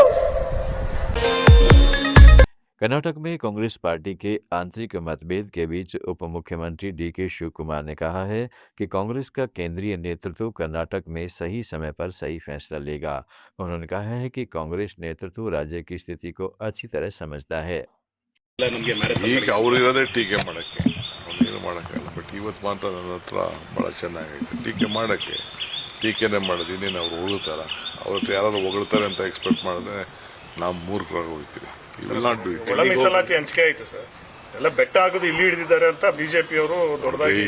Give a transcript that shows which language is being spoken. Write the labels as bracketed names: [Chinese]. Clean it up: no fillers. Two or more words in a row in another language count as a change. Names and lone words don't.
[Hindi] कर्नाटक में कांग्रेस पार्टी के आंतरिक मतभेद के बीच उप मुख्यमंत्री डीके शिव कुमार ने कहा है कि कांग्रेस का केंद्रीय नेतृत्व कर्नाटक में सही समय पर सही फैसला लेगा। उन्होंने कहा है कि कांग्रेस नेतृत्व राज्य की स्थिति को अच्छी तरह समझता है। [Kannada] ಈಗ ಅವರಿರೋದೇ ಟೀಕೆ ಮಾಡಕ್ಕೆ, ಅವನೇನು ಮಾಡೋಕ್ಕಾಗಲ್ಲ. ಬಟ್ ಇವತ್ತು ಮಾತ್ರ ನನ್ನ ಹತ್ರ ಭಾಳ ಚೆನ್ನಾಗೈತೆ ಟೀಕೆ ಮಾಡೋಕ್ಕೆ. ಟೀಕೆನೇ ಮಾಡೋದು, ಇನ್ನೇನು ಅವ್ರು ಹೊಗಳ್ತಾರ? ಅವ್ರ ಹತ್ರ ಯಾರು ಹೊಗಳ್ತಾರೆ ಅಂತ ಎಕ್ಸ್ಪೆಕ್ಟ್ ಮಾಡಿದ್ರೆ ನಾವು ಮೂರ್ಖರಾಗಿ ಹೋಗ್ತೀವಿ. ಒಳ ಮೀಸಲಾತಿ ಹಂಚಿಕೆ ಆಯ್ತು ಸರ್, ಎಲ್ಲ ಬೆಟ್ಟ ಆಗೋದು ಇಲ್ಲಿ ಹಿಡಿದಿದ್ದಾರೆ ಅಂತ ಬಿಜೆಪಿ ಅವರು ದೊಡ್ಡದಾಗಿ.